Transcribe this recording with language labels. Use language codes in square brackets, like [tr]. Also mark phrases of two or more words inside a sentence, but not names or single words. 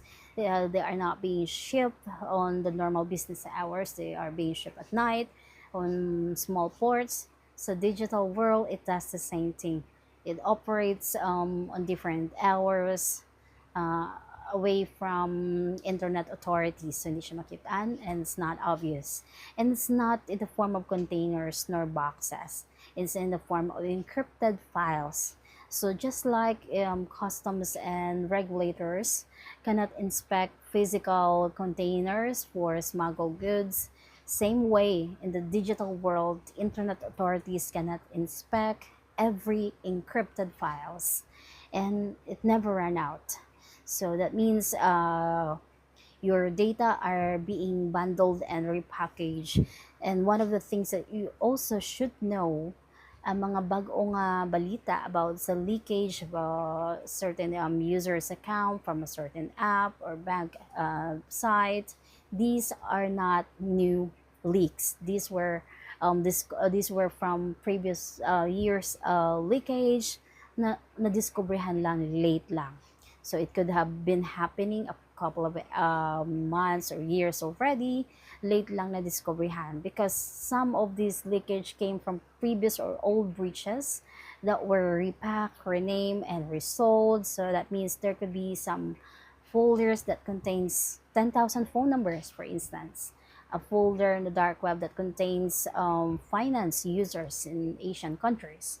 [en] They are not being shipped on the normal business hours. They are being shipped at night on small ports. So digital world, it does the same thing. It operates on different hours, uh, away from internet authorities. So [hil] hindi siya makitaan [en] and it's not obvious. And it's not in the form of containers nor boxes. It's in the form of encrypted files. So just like customs and regulators cannot inspect physical containers for smuggled goods, same way in the digital world, internet authorities cannot inspect every encrypted files, and it never ran out. So that means your data are being bundled and repackaged. And one of the things that you also should know, [hil] ang mga bagong balita [en] about the leakage of a certain user's account from a certain app or bank site, these are not new leaks. These were from previous years leakage [hil] na nadiskubrihan lang late lang. [en] So it could have been happening a couple of months or years already, [hil] late lang na discoveryhan, [en] because some of this leakage came from previous or old breaches that were repacked, renamed, and resold. So that means there could be some folders that contains 10,000 phone numbers, for instance. A folder in the dark web that contains finance users in Asian countries.